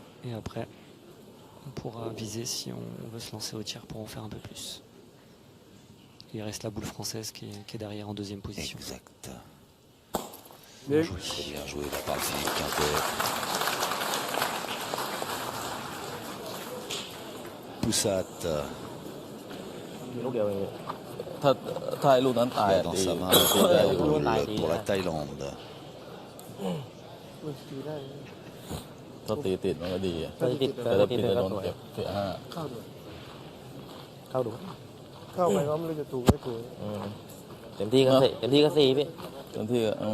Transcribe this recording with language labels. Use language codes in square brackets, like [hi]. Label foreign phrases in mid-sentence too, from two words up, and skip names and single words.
[fr] Et après, on pourra viser si on veut se lancer au tir pour en faire un peu plus. Il reste la boule française qui est derrière en deuxième position. Exact. Bien joué. Très bien joué de la part de Philippe Quintet. Poussat. [th] ถ้าไอ้ลูกนั้นตาย [fr] Dans sa main la médaille pour la Thaïlande. [th] ถ้าตีติดมันก็ดี ติด แต่ถ้าติดจะโดนเก็บเสีย5 เข้าดู เข้าไปก็ไม่รู้จะถูกไม่ถูก เต็มที่ก็4พี่ เต็มที่ก็